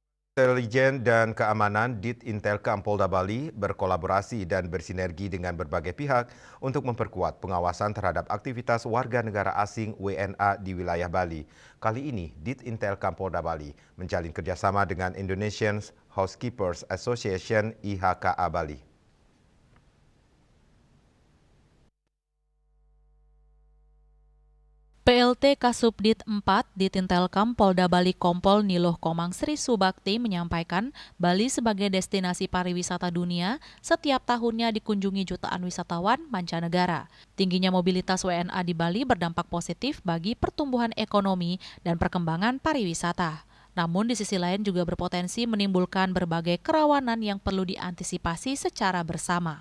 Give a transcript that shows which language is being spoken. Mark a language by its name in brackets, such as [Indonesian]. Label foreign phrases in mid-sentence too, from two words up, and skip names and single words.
[Indonesian] Intelijen dan Keamanan Ditintelkam Polda Bali berkolaborasi dan bersinergi dengan berbagai pihak untuk memperkuat pengawasan terhadap aktivitas warga negara asing WNA di wilayah Bali. Kali ini, Ditintelkam Polda Bali menjalin kerjasama dengan [English] Indonesian Housekeepers Association [Indonesian] IHKA Bali. PLT Kasubdit 4 Ditintelkam Polda Bali Kompol Niloh Komang Sri Subakti menyampaikan Bali sebagai destinasi pariwisata dunia setiap tahunnya dikunjungi jutaan wisatawan mancanegara. Tingginya mobilitas WNA di Bali berdampak positif bagi pertumbuhan ekonomi dan perkembangan pariwisata. Namun di sisi lain juga berpotensi menimbulkan berbagai kerawanan yang perlu diantisipasi secara bersama.